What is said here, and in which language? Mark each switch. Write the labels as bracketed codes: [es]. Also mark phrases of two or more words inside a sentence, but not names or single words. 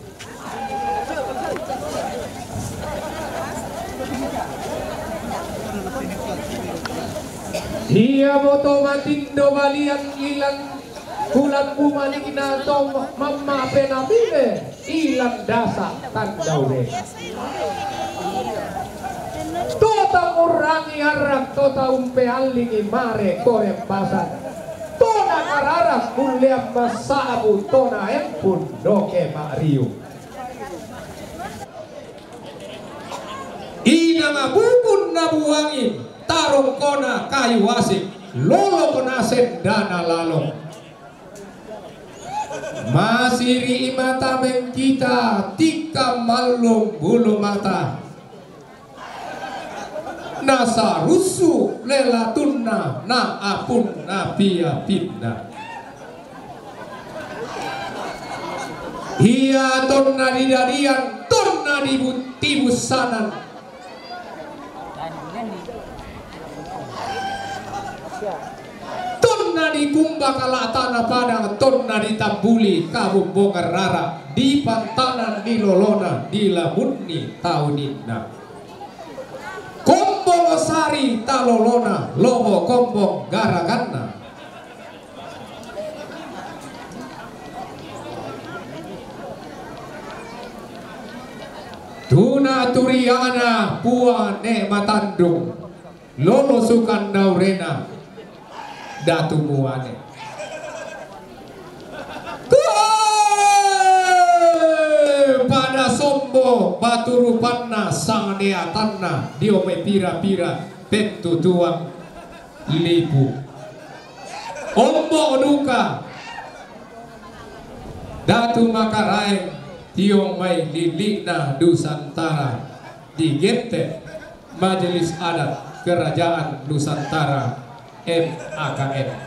[sda] dia boto matindo balian ilang bulan bumalik na to mama penamile ilang dasa tandaure tota orangi harap tota umpe alingi mare korem basan tona kararas mulia masabu tona empun doke mariu ina mabubun nabuangin tarung kona kayu asik lolo kona sendana lalo masiri imata kita tika malung bulu mata nasa rusu lela tunna na apun na pia pinna hiya tonna di darian tonna di tibusanan tonna di kumbakala tanah padang tonna di tambuli kabung bongar rara di pantanan di lolona di lamunni tauninna kombong sari talolona lobo kombong garaganna tuna turiana pua ne matandung lolo sukan naurena datu muane pada sombo batu rupanna sang neatanna diome pira-pira petu tuang lipu ombo duka datu makaraeng tiong mai lilikna Nusantara di gente Majelis Adat Kerajaan Nusantara MAKN